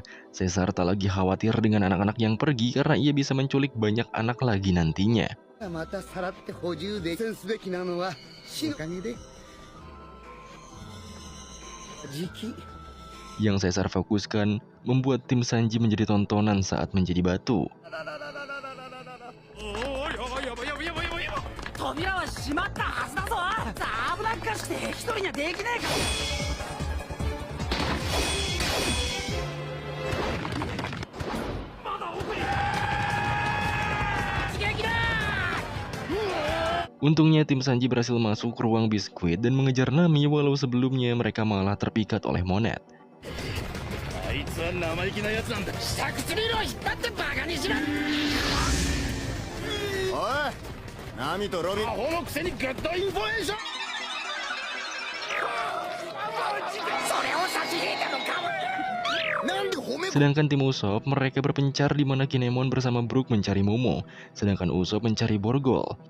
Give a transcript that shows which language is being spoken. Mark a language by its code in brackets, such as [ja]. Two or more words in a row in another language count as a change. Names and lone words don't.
[id] Caesar tak lagi khawatir dengan anak-anak yang pergi karena ia bisa menculik banyak anak lagi nantinya. Yang Caesar fokuskan, membuat tim Sanji menjadi tontonan saat menjadi batu. [ja] 扉は閉まったはずだぞ。危なっかしくて一人にはできねえか。まだ奥に。刺激だ。 [id] Untungnya tim Sanji berhasil masuk ke ruang biskuit dan mengejar Nami walau sebelumnya mereka malah terpikat oleh Monet. [ja] あいつは生意気なやつなんだ。下唇を引っ張ってバカにしろ。おい、ナミとロビン。アホのくせに [en] good information. [ja] それを差し引いてもかも。なんで褒め。 [id] Sedangkan tim Usopp, mereka berpencar di mana Kinemon bersama Brook mencari Momo, sedangkan Usopp mencari Borgol.